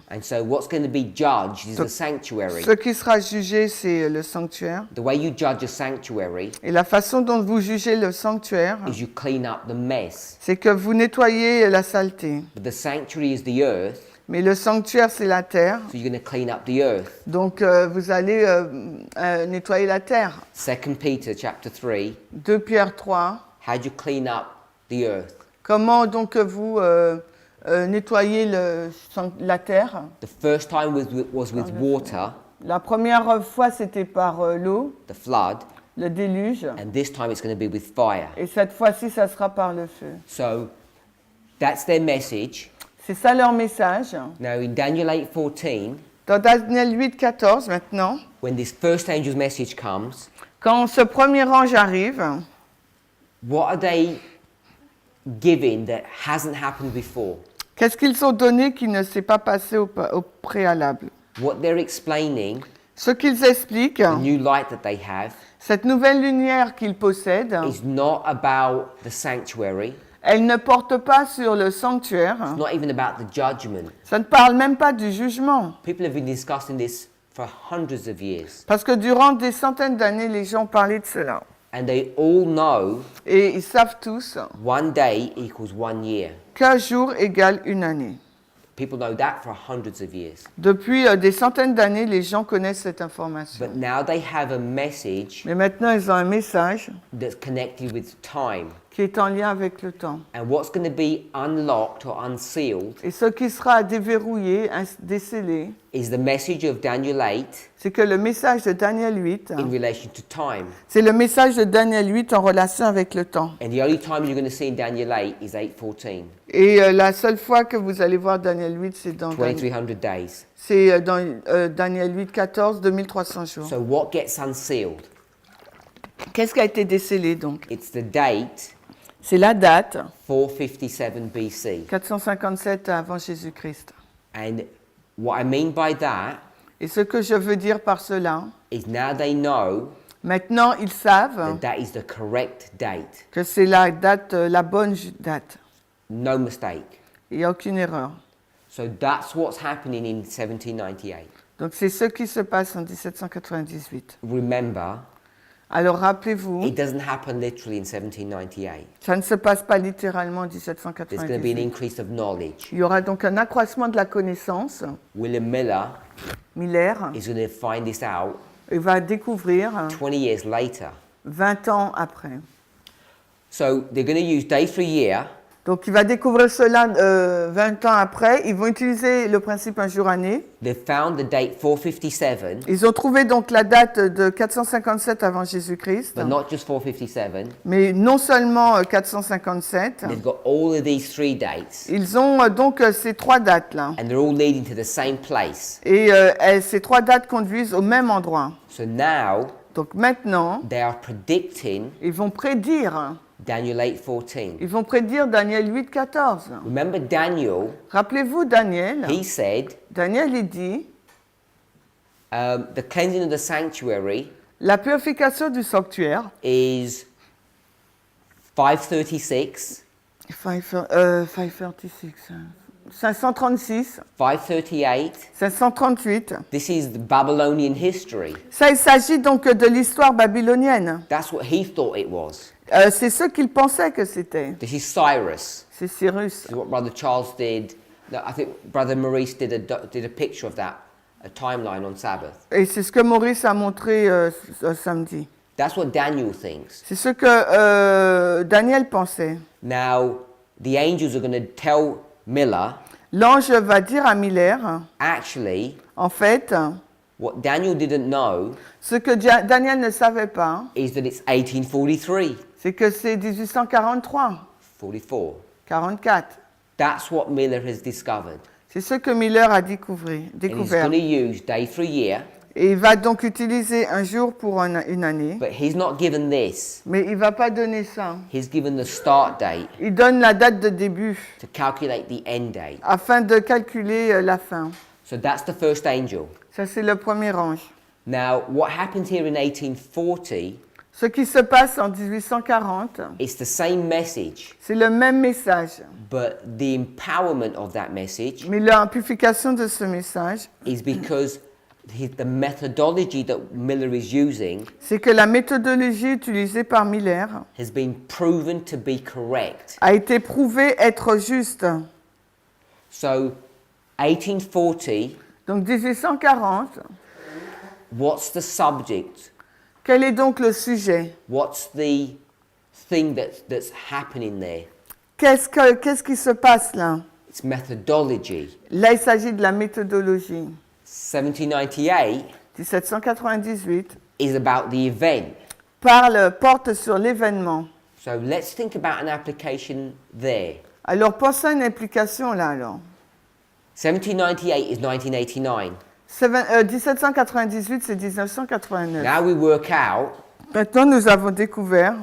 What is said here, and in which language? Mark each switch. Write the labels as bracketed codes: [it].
[en] And so what's going to be judged is the sanctuary. [fr] Ce qui sera jugé, c'est le sanctuaire. [en] The way you judge a sanctuary [fr] Et la façon dont vous jugez le sanctuaire, [en] is you clean up the mess. [fr] c'est que vous nettoyez la saleté. [en] But the sanctuary is the earth, [fr] Mais le sanctuaire, c'est la terre. [en] so you're going to clean up the earth. [fr] Donc, vous allez nettoyer la terre. [en] 2 Peter chapter 3, [fr] 2 Pierre 3. [en] how do you clean up the earth? [fr] Comment donc vous nettoyez la terre? [en] The first time was with water, [fr] La première fois, c'était par l'eau, [en] the flood, [fr] le déluge. [en] and this time it's going to be with fire. [fr] Et cette fois-ci, ça sera par le feu. [en] So that's their message. [fr] C'est ça leur message. [en] Now in Daniel 8:14, [fr] Dans Daniel 8, 14, maintenant, [en] when this first angel's message comes, [fr] quand ce premier ange arrive, [en] what are they giving that hasn't happened before? [fr] qu'est-ce qu'ils ont donné qui ne s'est pas passé au préalable? [en] What they're explaining, [fr] Ce qu'ils expliquent, [en] the new light that they have, [fr] cette nouvelle lumière qu'ils possèdent, [en] is not about the sanctuary. [fr] elle ne porte pas sur le sanctuaire. [en] It's not even about the judgment. [fr] Ça ne parle même pas du jugement. [en] People have been discussing this for hundreds of years, [fr] Parce que durant des centaines d'années, les gens parlaient de cela. [en] and they all know [fr] Et ils savent tous [en] one day equals 1 year. [fr] qu'un jour égale une année. [en] People know that for hundreds of years. [fr] Depuis des centaines d'années, les gens connaissent cette information. [en] But now they have a message [fr] Mais maintenant, ils ont un message [en] that's connected with time. [fr] qui est en lien avec le temps. [en] And what's going to be unlocked or unsealed [fr] Et ce qui sera déverrouillé, décellé, [en] is the message of Daniel 8 [fr] c'est que le message de Daniel 8, [en] in relation to time. [fr] c'est le message de Daniel 8 en relation avec le temps. [en] And the only time you're going to see in Daniel 8 is 8:14, [fr] Et la seule fois que vous allez voir Daniel 8, c'est dans, [en] 2300 days. [fr] Daniel 8, 14, 2300 jours. [en] So what gets unsealed? [fr] Qu'est-ce qui a été décellé donc? [en] It's the date [fr] C'est la date, [en] 457 BC. [fr] 457 avant Jésus-Christ. [en] And What I mean by that [fr] Et ce que je veux dire par cela, [en] is now they know [fr] maintenant ils savent [en] that is the correct date. [fr] que c'est la date, la bonne date. [en] No mistake. [fr] Il n'y a aucune erreur. [en] So that's what's happening in 1798. [fr] Donc c'est ce qui se passe en 1798. [en] Remember, [fr] Alors rappelez-vous, [en] it doesn't happen literally in 1798. [fr] ça ne se passe pas littéralement en [en] There's going to be an [fr] 1798. [en] increase of knowledge. [fr] Il y aura donc un accroissement de la connaissance. [en] William Miller [fr] Miller, [en] is going to find this out [fr] il va découvrir [en] 20 years later. [fr] 20 ans après. [en] So they're going to use day for year. [fr] Donc il va découvrir cela 20 ans après. Ils vont utiliser le principe un jour année. [en] They found the date 457, [fr] Ils ont trouvé donc la date de 457 avant Jésus-Christ, [en] but not just 457. [fr] mais non seulement 457. [en] They've got all of these three dates, [fr] Ils ont donc ces trois dates-là. [en] and they're all leading to the same place. [fr] Et ces trois dates conduisent au même endroit. [en] So now [fr] Donc maintenant, [en] they are predicting [fr] ils vont prédire. [en] Daniel 8:14. [fr] Ils vont prédire Daniel 8, 14. [en] Remember Daniel, [fr] Rappelez-vous Daniel. [en] he said, [fr] Daniel, il dit, [en] the cleansing of the sanctuary [fr] la purification du sanctuaire, [en] is 536, [fr] 536, 536, [en] 538. [fr] 538. [en] This is the Babylonian history. [fr] Ça, il s'agit donc de l'histoire babylonienne. [en] That's what he thought it was. [fr] C'est ce qu'il pensait que c'était. [en] This is Cyrus. [fr] C'est Cyrus. [en] This is what Brother Charles did. No, I think Brother Maurice did a picture of that, a timeline on Sabbath. [fr] Et c'est ce que Maurice a montré samedi. [en] That's what Daniel thinks. [fr] C'est ce que Daniel pensait. [en] Now, the angels are going to tell Miller, [fr] L'ange va dire à Miller, [en] actually, [fr] en fait, [en] what Daniel didn't know [fr] ce que Daniel ne savait pas, [en] is that it's 1843, [fr] c'est que c'est 1843, [en] 44. [fr] 44. [en] That's what Miller has discovered. [fr] C'est ce que Miller a [en] And he's [fr] découvert. [en] going to use day for year, [fr] Et il va donc utiliser un jour pour une année, [en] but he's not given this. [fr] mais il ne va pas donner ça. [en] He's given the start date [fr] Il donne la date de début [en] to calculate the end date. [fr] afin de calculer la fin. [en] So that's the first angel. [fr] Ça, c'est le premier ange. [en] Now, what happens here in 1840, [fr] Ce qui se passe en 1840, [en] it's the same message, [fr] c'est le même message. [en] but the empowerment of that message [fr] Mais l'amplification de ce message, [en] is because the methodology that Miller is using [fr] c'est que la méthodologie utilisée par Miller [en] has been proven to be correct. [fr] a été prouvée être juste. [en] So, 1840, [fr] Donc 1840, [en] what's the subject? [fr] quel est donc le sujet? [en] What's the thing that's happening there? [fr] Qu'est-ce qui se passe là? [en] It's methodology. [fr] Là, il s'agit de la méthodologie. [en] 1798 [fr] 1798 [en] is about the event. [fr] porte sur l'événement. [en] So let's think about an application there. [fr] Alors, pensez à une implication là alors. [en] 1798 is 1989. [fr] 1798, c'est 1989. [en] Now we work out [fr] Maintenant, nous avons découvert